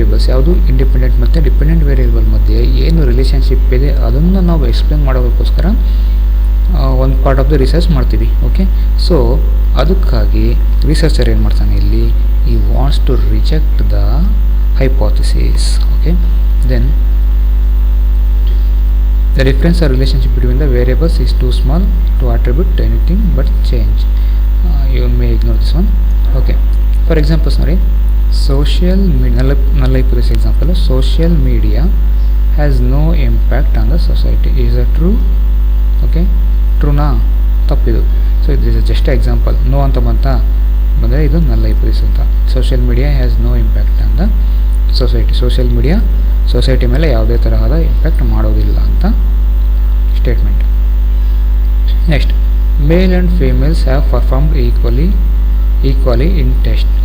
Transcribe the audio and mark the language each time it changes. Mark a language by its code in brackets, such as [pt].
[kn] ಯಾವುದು ಇಂಡಿಪೆಂಡೆಂಟ್ ಮತ್ತು dependent variable ಮಧ್ಯೆ ಏನು ರಿಲೇಷನ್ಶಿಪ್ ಇದೆ ಅದನ್ನು ನಾವು ಎಕ್ಸ್ಪ್ಲೈನ್ ಮಾಡೋದಕ್ಕೋಸ್ಕರ ಒಂದು [en] part of the research [kn] ಮಾಡ್ತೀವಿ. ಓಕೆ, ಸೊ ಅದಕ್ಕಾಗಿ ರಿಸರ್ಚರ್ ಏನು ಮಾಡ್ತಾನೆ ಇಲ್ಲಿ, [en] ಈ wants to reject the hypothesis. Okay, then the difference or relationship between the variables is too small to attribute to anything but change. You may ignore this one. Okay, for example, social media, null hypothesis example, social media has no impact on the society. Is that true? Okay, true na? [kn] ತಪ್ಪಿದು. [en] So this is just an example. [kn] No ಅಂತ ಬಂದರೆ ಇದು null hypothesis ಅಂತ. [en] social media has no impact on the society. [kn] social media society ಮೇಲೆ ಯಾವುದೇ ತರಹದ impact ಮಾಡೋದಿಲ್ಲ ಅಂತ statement. [en] Next, male and females have performed equally in test.